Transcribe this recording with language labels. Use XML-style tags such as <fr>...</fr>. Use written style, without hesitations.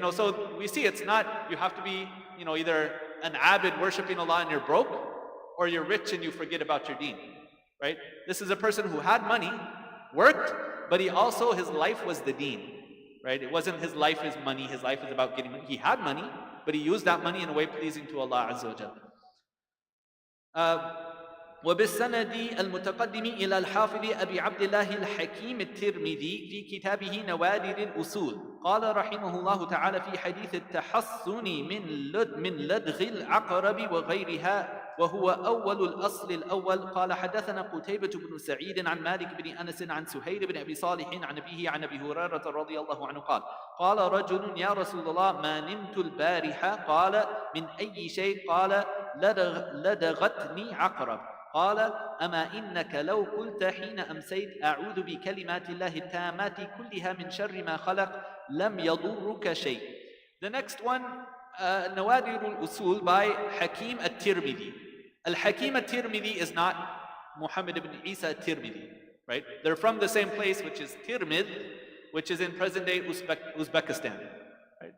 <en>So we see it's not, you have to be, either an abid worshipping Allah and you're broke, or you're rich and you forget about your deen, right? This is a person who had money, worked, but his life was the deen, right? It wasn't his life is money, his life is about getting money. He had money, but he used that money in a way pleasing to Allah Azza wa Jalla.</en> <ar>وبالسند المتقدم إلى الحافظ أبي عبد الله الحكيم الترمذي في كتابه نوادر الأصول قال رحمه الله تعالى في حديث التحصن من لدغ العقرب وغيرها وهو أول الأصل الأول قال حدثنا قتيبة بن سعيد عن مالك بن أنس عن سهيل بن أبي صالح عن أبيه عن أبي هريرة رضي الله عنه قال رجل يا رسول الله ما نمت البارحة قال من أي شيء قال لدغتني عقرب قال أما إنك لو قلت حين أمسيت أعوذ بكلمات الله التامات كلها من شر ما خلق لم يضرك شيء.</ar> <en>The next one, نوادر الأصول by Hakim al-Tirmidhi. Al-Hakim al-Tirmidhi is not Muhammad ibn Isa al-Tirmidhi, right? They're from the same place, which is Tirmidh, which is in present-day Uzbekistan. Right?</en>